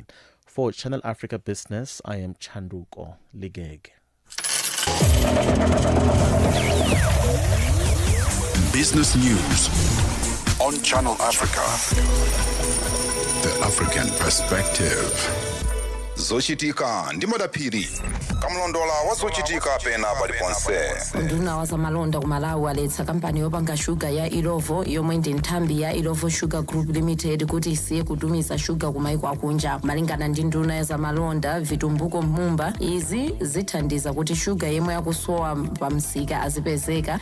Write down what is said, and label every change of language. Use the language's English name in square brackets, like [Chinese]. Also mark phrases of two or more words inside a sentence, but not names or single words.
[English] For Channel Africa Business, I am Chanduko Ligege. Business News on Channel Africa. The African Perspective. [Nyanja] Zochitika ndi madaphiri. Kamlondola wa zochitika pena paliponse. Nduna wa zamalonda ku Malawi waletsa kampani yopanga shuga ya Ilovo yomwe ndi nthambi ya Ilovo Sugar Group Limited kuti isiye kutumiza shuga ku maiko akunja. Malingana ndi nduna ya zamalonda Vitumbuko Mumba, izi zithandiza kuti shuga yemwe yakusowa pa msika azipezeka.